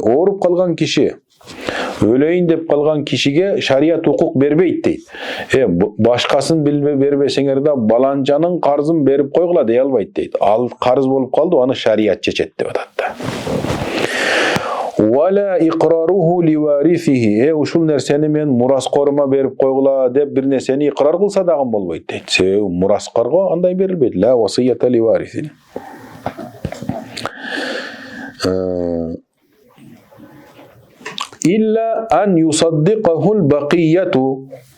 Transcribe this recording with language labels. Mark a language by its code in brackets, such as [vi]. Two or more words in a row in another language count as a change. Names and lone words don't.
[ky] Ооруп калган киши, өлөйүн деп калган кишиге шарият укук бербейт дейт. Башкасын бербесеңер да баланчанын карзын берип койгула дей албайт дейт. Ал карыз болуп калды, аны шарият чечет деп атат да. [ar] ولا إقراره لوارثه. [ky] Ушул нерсени мен мураскорыма берип койгула деп бир нерсени иqrar кылса дагы болбойт дейт. Себеби мураскорго андай берилбейт. [ar] لا وصية لوارث. إلا أن يصدقه الباقية.